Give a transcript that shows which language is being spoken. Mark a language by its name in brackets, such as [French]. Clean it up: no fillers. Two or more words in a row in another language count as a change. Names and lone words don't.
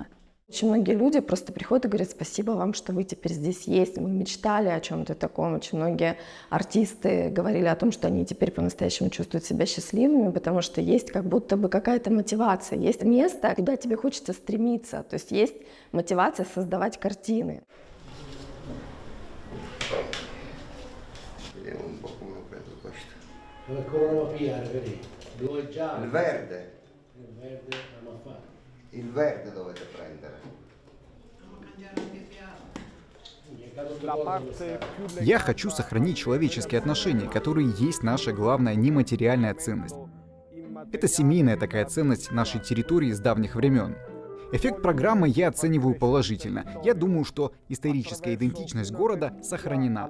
[Russian] Очень многие люди просто приходят и говорят: спасибо вам, что вы теперь здесь есть. Мы мечтали о чем-то таком. Очень многие артисты говорили о том, что они теперь по-настоящему чувствуют себя счастливыми, потому что есть как будто бы какая-то мотивация. Есть место, куда тебе хочется стремиться. То есть есть мотивация создавать картины. [Italian] Il verde dovete prendere. [Russian] Я хочу сохранить человеческие отношения, которые есть наша главная нематериальная ценность. Это семейная такая ценность нашей территории с давних времен. Эффект программы я оцениваю положительно. Я думаю, что историческая идентичность города сохранена.